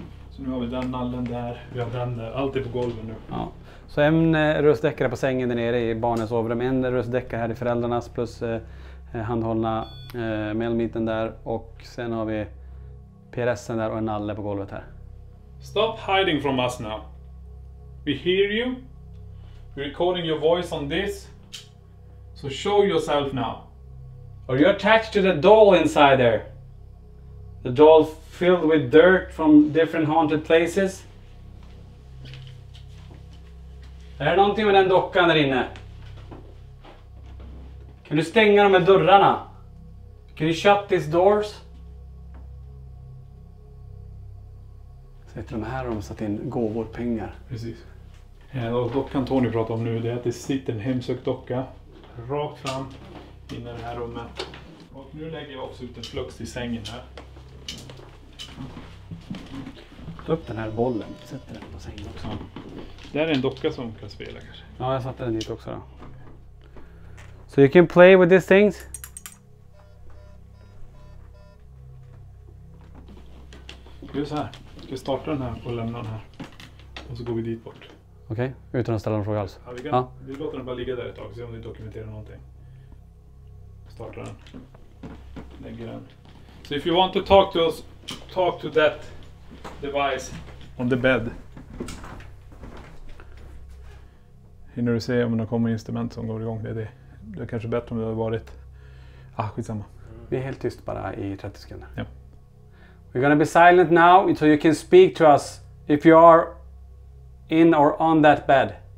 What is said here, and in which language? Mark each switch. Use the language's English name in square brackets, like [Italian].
[Swedish] Så nu har vi den nallen där. Vi har den där. Allt är på golvet nu. Ja. Så en röstdäckare på sängen där nere i barnens sovrum. En röstdäckare här i föräldrarnas plus handhållna melmiten där. Och sen har vi PRSen där och en nalle på golvet här. [English] Stop hiding from us now. We hear you. We're recording your voice on this. So show yourself now. Are you attached to the doll inside there? The doll filled with dirt from different haunted places? [Swedish] Är det någonting med den dockan där inne? Kan du stänga de här dörrarna? [English] Can you shut these doors? [Swedish] Sätter de här har de satt in gåvor, pengar. Precis. Och dockan Tony pratar om nu, det är att det sitter en hemsökt docka rakt fram in i det här rummet. Och nu lägger jag också ut en flux i sängen här. Ta upp den här bollen, sätter den på sängen också. Där är en docka som kan spela kanske. Ja, jag satte den dit också då. [English] So you can play with these things. [Swedish] Vi gör så här. Vi startar den här och lämnar den här. Och så går vi dit bort. Okej, utan att ställa någon fråga alls. Ja, vi låter den bara ligga där ett tag och se om vi dokumenterar någonting. Startar den. Lägger den. [English] So if you want to talk to us, talk to that device on the bed. [Swedish] Hinner du se om det kommer instrument som går igång? Det är kanske bättre om det har varit... skitsamma. Vi är helt tyst bara i 30 sekunder. Ja. [English] We're gonna be silent now so you can speak to us if you are in or on that bed.